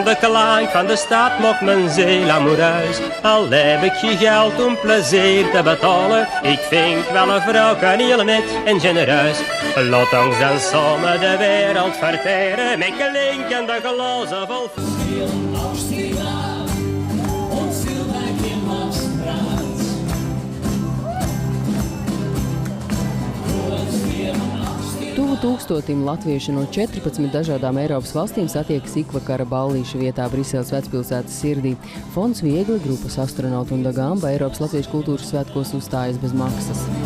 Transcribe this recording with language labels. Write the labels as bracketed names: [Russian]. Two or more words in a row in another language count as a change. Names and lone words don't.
[Dutch] De klank van de stad maakt mijn ziel amoureus. Al heb ik geen geld om plezier te betalen. Ik vind wel een vrouw heel net en genereus. Laat ons dan samen de wereld verteren. Met klinkende glazen vol [Latvian] Tu 1000 latviešu no 14 dažādām Eiropas valstīm satiekas ikvakara ballīšu vietā Briseles vecpilsētas sirdī. Fonds Viegli, grupas Astronauti un Dagamba Eiropas Latviešu kultūras svētkos uzstājas bez maksas.